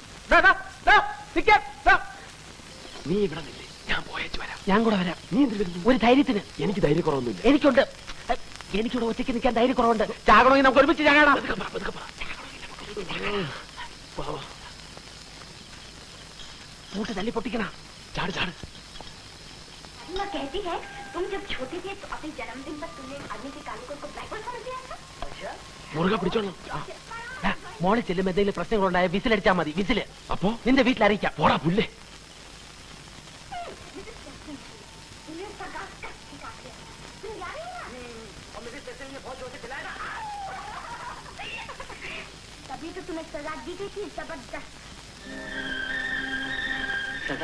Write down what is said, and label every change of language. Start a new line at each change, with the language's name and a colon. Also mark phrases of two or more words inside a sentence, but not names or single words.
Malayalam: നീ ഇവിടെ നില്ലേ, ഞാൻ പോയേച്ചു വരാം. ഞാൻ കൂടെ വരാം. നീ എന്തിനു വരുന്നു? ഒരു ധൈര്യത്തിന്. എനിക്ക് ധൈര്യക്കുറവൊന്നുമില്ല. എനിക്കുണ്ട്. എനിക്കിവിടെ ഒറ്റയ്ക്ക് നിൽക്കാൻ ധൈര്യക്കുറവുണ്ട്. ചാകണമെങ്കിൽ നമുക്ക് ഒരുമിച്ച് ചാകണം. കൂട്ട് തല്ലി പൊട്ടിക്കണ. ചാട് ചാട്.
Hindi: माँ कहती है तुम जब छोटे थे तो अपने जन्मदिन पर तुमने आदमी के काले कोट को ब्लैक समझ दिया था।
Malayalam: മുറുകെ പിടിച്ചോളാം. മോളിൽ ചെല്ലുമ്പോ എന്തെങ്കിലും പ്രശ്നങ്ങളുണ്ടായ വിസിലടിച്ചാൽ മതി. വിസില് അപ്പോ നിന്റെ വീട്ടിൽ അറിയിക്കാം. പോടാ പുല്ലേ.
Hindi: तभी तो तुम्हें सजा दी गई थी, जबरदस्त सजा?